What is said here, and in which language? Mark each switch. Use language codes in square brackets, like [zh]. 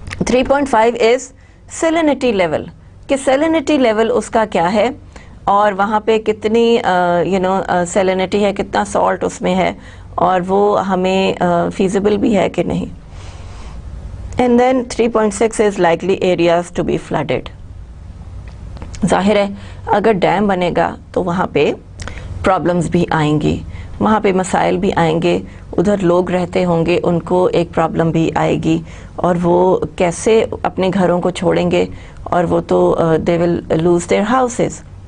[ur] 3.5 از سیلینٹی level, کہ سیلینٹی level اس کا کیا ہے اور وہاں پہ کتنی سیلینٹی ہے, کتنا سالٹ اس میں ہے اور وہ ہمیں فیزیبل بھی ہے کہ نہیں. [en] And then 3.6 is likely areas to be flooded. [ur] ظاہر ہے اگر ڈیم بنے گا تو وہاں پہ پرابلمز بھی آئیں گی, وہاں پہ مسائل بھی آئیں گے, ادھر لوگ رہتے ہوں گے ان کو ایک پرابلم بھی آئے گی اور وہ کیسے اپنے گھروں کو چھوڑیں گے اور وہ تو [en] they will lose their houses.